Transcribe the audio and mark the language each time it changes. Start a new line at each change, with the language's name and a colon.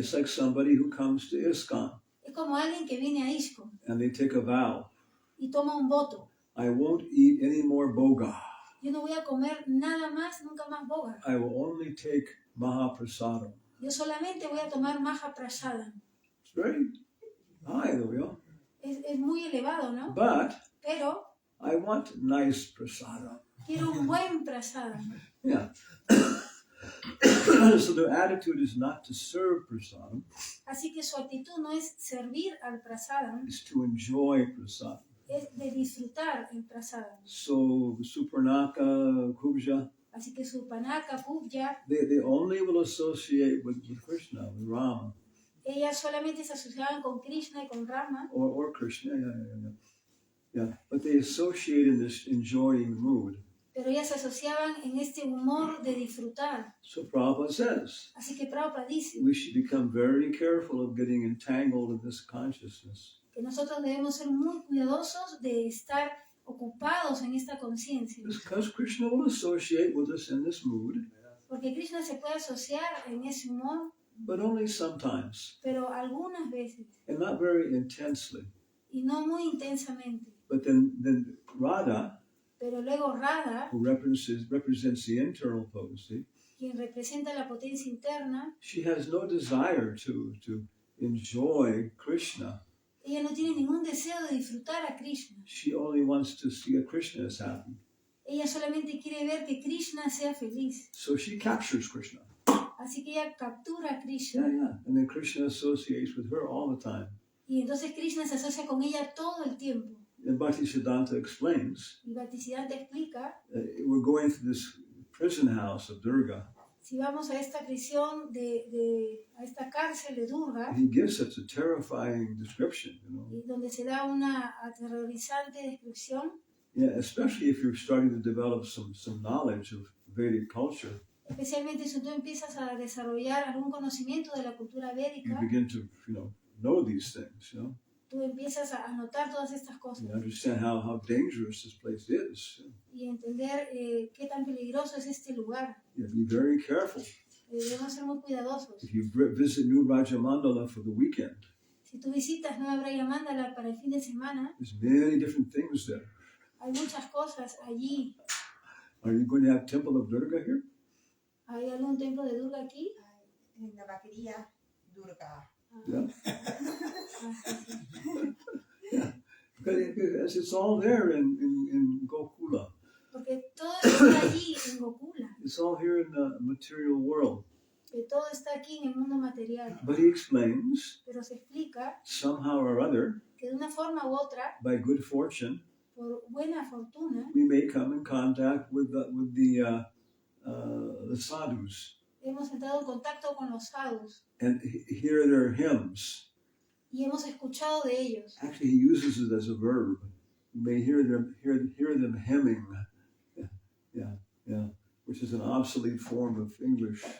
English: It's like somebody who comes to ISKCON.
Spanish: Es como alguien que viene a ISKCON.
English: And they take a vow.
Spanish: Y toma un voto.
English: I won't eat any more boga.
Spanish: Yo no voy a comer nada más, nunca más boga.
English: I will only take Mahaprasadam.
Spanish: Yo solamente voy a tomar Mahaprasadam.
English: It's very high, though, you know?
Spanish: Es muy elevado, ¿no? Pero
English: I want nice prasadam.
Spanish: Quiero un buen prasadam.
English: Yeah. So their attitude is not to serve prasadam.
Spanish: Así que su actitud no es servir al prasadam.
English: It's to enjoy prasadam.
Spanish: Es de disfrutar el prasadam.
English: So Supernaka, Kubja.
Spanish: Así que Surpanaka, Kubja.
English: They only will associate with Krishna, with Rama.
Spanish: Ellas solamente se asociaban con Krishna y con Rama.
English: Or Krishna, yeah. But they associate in this enjoying mood.
Spanish: Pero ellas se asociaban en este humor de disfrutar.
English: So Prabhupada says,
Spanish: así que Prabhupada dice,
English: we should become very careful of getting entangled in this consciousness.
Spanish: Que nosotros debemos ser muy cuidadosos de estar ocupados en esta conciencia.
English: Because Krishna will associate with us in this mood.
Spanish: Porque Krishna se puede asociar en ese humor.
English: But only sometimes.
Spanish: Pero algunas veces.
English: And not very intensely.
Spanish: Y no muy intensamente.
English: But then Radha
Spanish: Pero luego Radha,
English: who represents the internal potency,
Spanish: quien representa la potencia interna,
English: she has no desire to enjoy Krishna.
Spanish: ella no tiene ningún deseo de disfrutar a Krishna.
English: She only wants to see a Krishna is happy.
Spanish: Ella solamente quiere ver que Krishna sea feliz.
English: So she captures Krishna.
Spanish: Así que ella captura a Krishna.
English: Yeah. And then Krishna associates with her all the time.
Spanish: Y entonces Krishna se asocia con ella todo el tiempo.
English: And Bhaktisiddhanta explains,
Spanish: Y Bhaktisiddhanta explica,
English: we're going through this prison house of Durga.
Spanish: si vamos a esta prisión, a esta cárcel de Durga,
English: He gives such a terrifying description,
Spanish: y donde se da una aterrorizante descripción,
English: Yeah, especially if you're starting to develop some knowledge of Vedic culture.
Spanish: especialmente si tú empiezas a desarrollar algún conocimiento de la cultura
English: You
Spanish: védica,
English: begin to, know these things,
Spanish: tú empiezas a notar todas estas cosas
English: You understand how dangerous this place is.
Spanish: y entender qué tan peligroso es este lugar.
English: Be very careful.
Spanish: Debemos ser muy cuidadosos.
English: If you visit New Rajamandala for the weekend,
Spanish: Si tú visitas Nueva Brayamandala para el fin de semana,
English: there's many different things there.
Spanish: hay muchas cosas allí.
English: Are you going to have Temple of Durga here?
Spanish: ¿Hay algún templo de Durga aquí? En la vaquería Durga.
English: Yeah.
Spanish: Ah, sí.
English: Yeah. Because it's all there in Gokula.
Spanish: Porque todo está allí en Gokula.
English: It's all here in the material world.
Spanish: Que todo está aquí en el mundo material.
English: But he explains,
Spanish: Pero se explica
English: somehow or other,
Spanish: que de una forma u otra,
English: by good fortune,
Spanish: por buena fortuna,
English: we may come in contact with the sadhus
Spanish: hemos entrado en contacto con los sadhus
English: and hear their hymns.
Spanish: y hemos escuchado de ellos.
English: Actually, he uses it as a verb. You may hear them hemming. Yeah, which is an obsolete form of English.